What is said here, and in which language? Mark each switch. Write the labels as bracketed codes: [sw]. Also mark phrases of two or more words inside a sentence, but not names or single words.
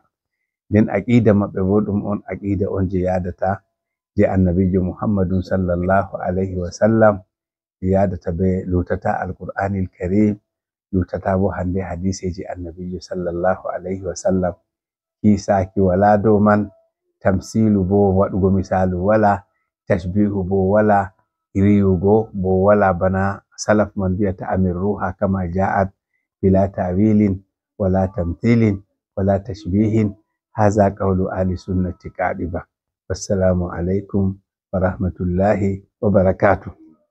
[ff] Nden aqida maɓɓe bo ɗum on aqida on je yadata je annabijo Muhammadun [ar] صلى الله عليه وسلم, [ff] yadata be lutata [ar] القرآن الكريم, [ff] lutata bo hande hadiseji annabijo [ar] صلى الله عليه وسلم. [ff] Kisaki wala dow man, tamsilu bo waɗugo misalu wala, tashbihu bo wala, riyugo bo wala, bana salaf man biyata [ar] أمروها كما جاءت بلا تأويل ولا تمثيل ولا تشبيه. هذا قول أهل السنة القديمة والسلام عليكم ورحمة الله وبركاته.